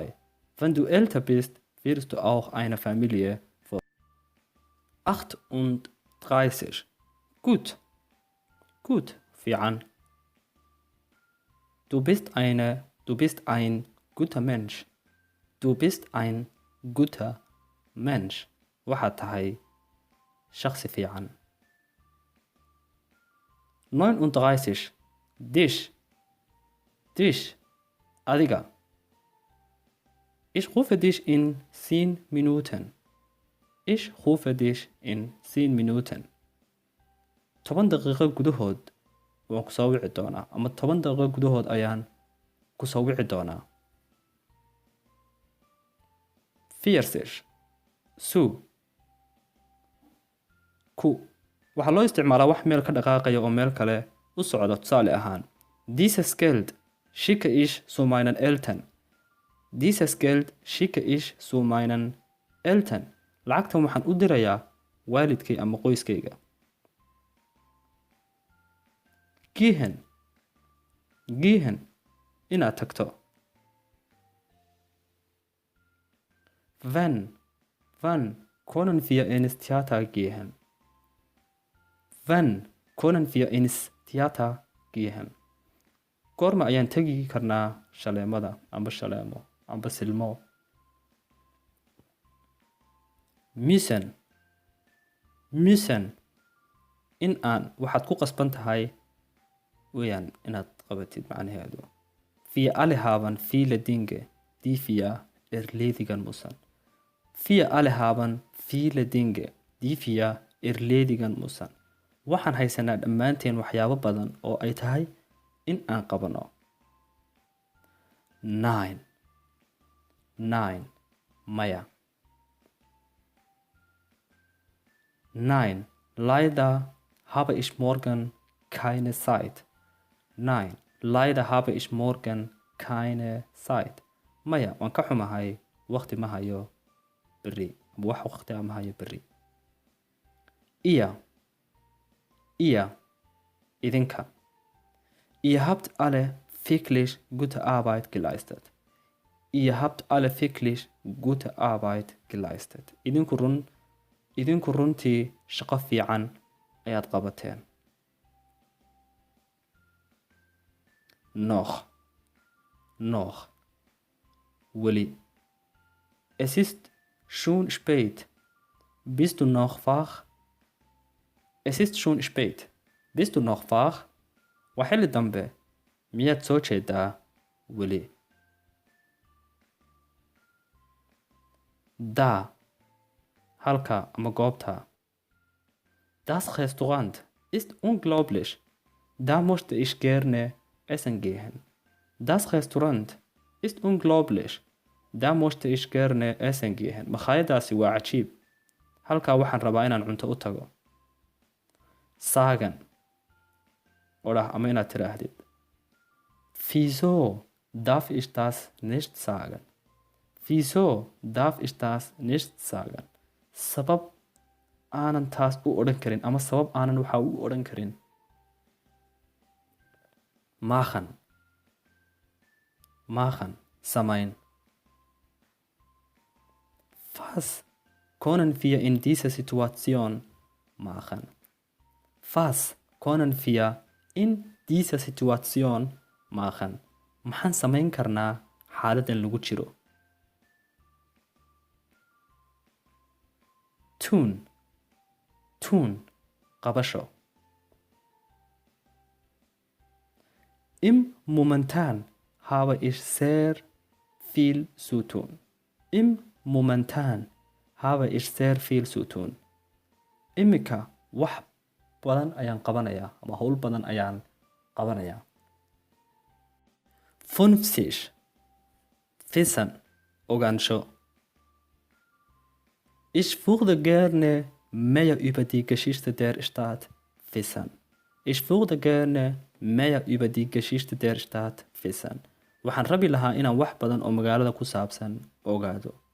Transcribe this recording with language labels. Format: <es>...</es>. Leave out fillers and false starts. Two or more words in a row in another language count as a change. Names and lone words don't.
<de>Wenn du älter bist, wirst du auch eine Familie wollen. 38. Gut.</de> <so>Gut. Fiican.</so> <de>Du bist ein guter Mensch. Du bist ein guter Mensch.</de> <so>Waxaad tahay shakhsi fiican. 39. Dich. Dich. Adiga.</so> <de>Ich rufe dich in 10 Minuten. Ich rufe dich in 10 Minuten.</de> <so>10 daqiiqo gudahood waan ku soo wici doonaa, ama 10 daqiiqo gudahood ayaan ku soo wici doonaa. 40. Su. Ku. Waxaa loo isticmaalaa wax meel ka dhaqaaqaya oo meel kale u socda. Tusaale ahaan,</so> <de>dieses Geld schicke ich zu meinen Eltern. Dieses Geld schicke ich zu meinen Eltern.</de> <so>Lacagtan waxaan u dirayaa waalidkay ama qoyskayga. Gehen. Gehen. Inaad tagto.</so> <de>Wann können wir ins Theater gehen? Wann können wir ins Theater gehen?</de> <so>Goorma ayaan tegi karnaa shaleemada amba shaleemo amba silmo? Müssen. In aan waxaad ku qasban tahay weeyaan inaad qabatid macnaheedu.</so> <de>Wir alle haben viele Dinge, die wir erledigen müssen. Wir alle haben viele Dinge, die wir erledigen müssen.</de> <so>Waxaan haysanaa dhammaanteen waxyaabo badan oo ay tahay in aan qabano. Nein. Maya.</so> <de>Nein, leider habe ich morgen keine Zeit. Nein, leider habe ich morgen keine Zeit.</de> <so>Maya, waan ka xumahay, waqti ma hayo berri. Wax waqti ma hayo berri. Ihr, idinka.</so> <de>Ihr habt alle wirklich gute Arbeit geleistet. Ihr habt alle wirklich gute Arbeit geleistet.</de> <so>Idinku runtii shaqo fiican ayaad qabateen. Noch. Weli.</so> <de>Es ist schon spät. Bist du noch wach? Es ist schon spät. Bist du noch wach?</de> <so>Waa xilli dambe. Miyaad soo jeedaa weli? Da. Halka ama goobta.</so> <de>Das Restaurant ist unglaublich. Da möchte ich gerne essen gehen. Das Restaurant ist unglaublich. Da möchte ich gerne essen gehen.</de> <so>Makhaayadaasi waa cajiib. Halkaa waxaan rabaa inaan cunto u tago. Sagen. Odhah ama inaad tiraahdid.</so> <de>Wieso darf ich das nicht sagen? Wieso darf ich das nicht sagen?</de> <so>Sabab aanan taas u odhan karin ama sabab aanan waxaa u odhan karin. Machen. Samayn.</so> <de>Was können wir in dieser Situation machen? Was können wir in dieser Situation machen?</de> <so>Maxaan samayn karnaa xaaladan lagu jiro? Tun. Qabasho.</so> <de>Im Momentan habe ich sehr viel zu tun. Im Momentan habe ich sehr viel zu tun.</de> <so>Imika wax badan ayaan qabanayaa ama hawl badan ayaan qabanayaa. 50. Wissen. ogaansho.</so> <de>Ich würde gerne mehr über die Geschichte der Stadt wissen. Ich würde gerne mehr über die Geschichte der Stadt wissen.</de> <so>Waxaan rabi lahaa inaan wax badan oo magaalada ku saabsan ogaado.</so>